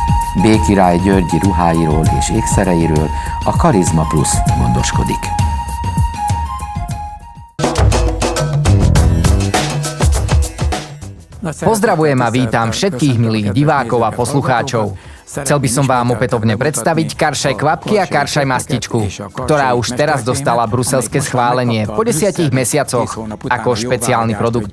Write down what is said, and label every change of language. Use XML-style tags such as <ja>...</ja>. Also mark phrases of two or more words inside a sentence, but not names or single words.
<hu>B. Király Györgyi ruháiról és ékszereiről a Karizma Plus gondoskodik.</hu> <sk>Pozdravujem a vítam všetkých milých divákov a poslucháčov. Chcel by som vám opätovne predstaviť Karšaj kvapky a Karšaj mastičku, ktorá už teraz dostala bruselské schválenie po 10 mesiacoch ako špeciálny produkt.</sk>